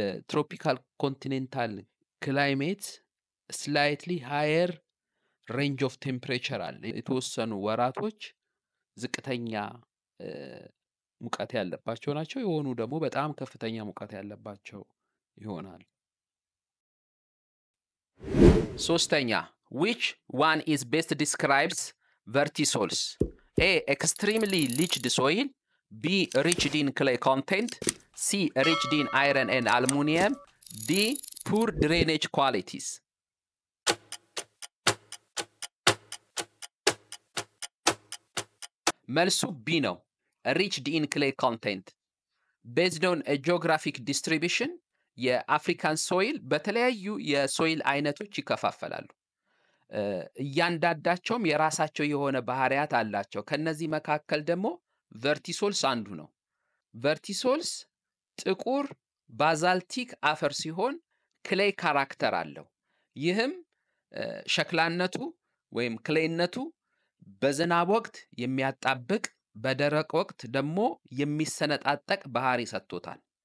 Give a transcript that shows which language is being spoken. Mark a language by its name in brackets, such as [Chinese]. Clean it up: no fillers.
[English] ትሮፒካል ኮንቲኔንታል ክላይሜት ስላይትሊ ሃየር ሬንጅ ኦፍ ቴምፕሬቸር [Amharic] አለ። የተወሰኑ ወራቶች ዝቅተኛ ሙቀት ያለባቸው ናቸው፣ የሆኑ ደግሞ በጣም ከፍተኛ ሙቀት ያለባቸው ይሆናል። ሶስተኛ [English] which one is best describes vertisols? A. extremely leached soil, B. rich in clay content, C. rich in iron and aluminum, D. poor drainage qualities. [Amharic] መልሱ ቢ ነው። [English] rich in clay content. based on a geographic distribution [Amharic] የአፍሪካን ሶይል በተለያዩ የሶይል አይነቶች ይከፋፈላሉ። እያንዳንዳቸውም የራሳቸው የሆነ ባህሪያት አላቸው። ከነዚህ መካከል ደግሞ ቨርቲሶልስ አንዱ ነው። ቨርቲሶልስ ጥቁር ባዛልቲክ አፈር ሲሆን ክሌይ ካራክተር አለው። ይህም ሸክላነቱ ወይም ክሌይነቱ በዝናብ ወቅት የሚያጣብቅ በደረቅ ወቅት ደግሞ የሚሰነጣጠቅ ባህሪ ሰጥቶታል።